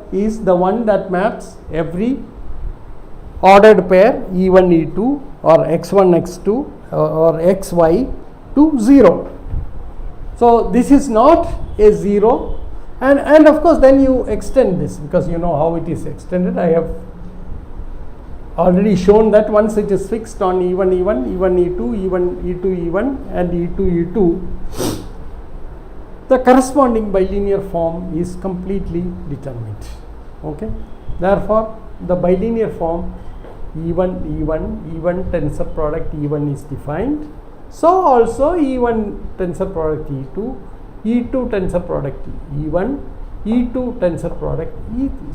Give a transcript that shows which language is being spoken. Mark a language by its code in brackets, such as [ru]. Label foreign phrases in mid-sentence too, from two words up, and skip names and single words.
[en] Is the one that maps every ordered pair E1, E2 or x1, x2 or xy to 0. So this is not a 0. And of course then you extend this, because you know how it is extended. I already shown that once it is fixed on E1 E1, E1 E2, E1 E2 E1 and E2 E2, the corresponding bilinear form is completely determined. Okay. Therefore, the bilinear form E1 E1, E1 tensor product E1 is defined. So also E1 tensor product E2, E2 tensor product E1, E2 tensor product E3.